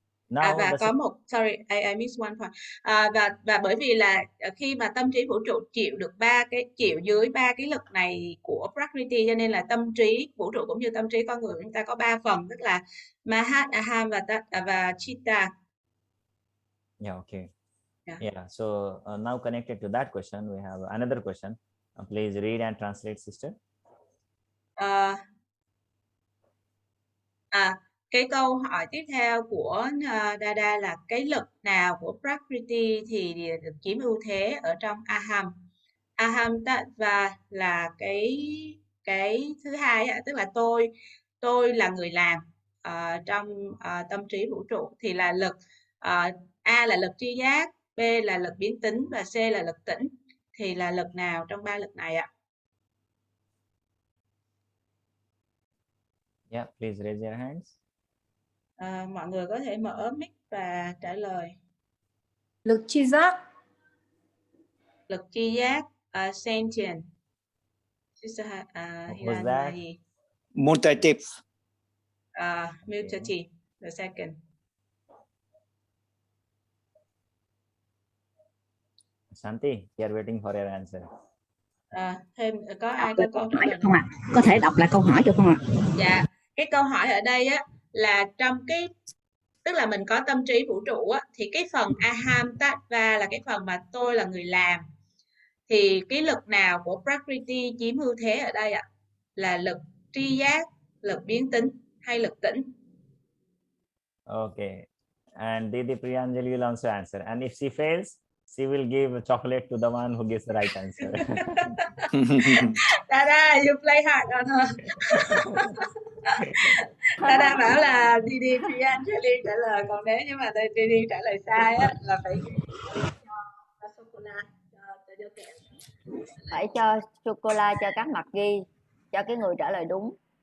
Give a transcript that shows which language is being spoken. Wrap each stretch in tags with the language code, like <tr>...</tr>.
<vi>Và có một,</vi> <en>sorry, I missed one point.</en> <vi>Và bởi vì là khi mà tâm trí vũ trụ chịu dưới ba cái lực này của Prakriti, cho nên là tâm trí vũ trụ cũng như tâm trí con người chúng ta có ba phần, tức là Mahat, Aham và Chitta.</vi> <en>Yeah, okay. Yeah, so now connected to that question, we have another question. Please read and translate, sister.</en> <vi>Cái câu hỏi tiếp theo của Dada là cái lực nào của Prakriti thì được chiếm ưu thế ở trong Aham. Aham Tattva là cái thứ hai, tức là tôi là người làm trong tâm trí vũ trụ, thì là lực A là lực tri giác, B là lực biến tính và C là lực tĩnh. Thì là lực nào trong ba lực này ạ?</vi> <en>Yeah, please raise your hands.</en> <vi>Mọi người có thể mở mic và trả lời. Lực tri giác. Lực tri giác, sentient.</vi> <en>What was that? Mutative. Mutative, the second. Shanti, we are waiting for your answer.</en> <vi>Thêm có ai có câu trả lời không ạ? Có thể đọc lại câu hỏi được không ạ? Dạ, cái câu hỏi ở đây á là trong cái, tức là mình có tâm trí vũ trụ á, thì cái phần Aham Tattva là cái phần mà tôi là người làm. Thì cái lực nào của Prakriti chiếm ưu thế ở đây ạ? Là lực tri giác, lực biến tính hay lực tĩnh?</vi> <en>Okay, and Didi Priyanjali will also answer. And if she fails, she will give a chocolate to the one who gives the right answer. Dada, you play hard on her.</en> <vi>Dada bảo là đi đi thì anh sẽ liên trả lời, còn nếu như mà đi đi trả lời sai á là phải cho sô cô la, cho kẹo. Phải cho sô cô la cho các mặt ghi cho cái người trả lời đúng.</vi>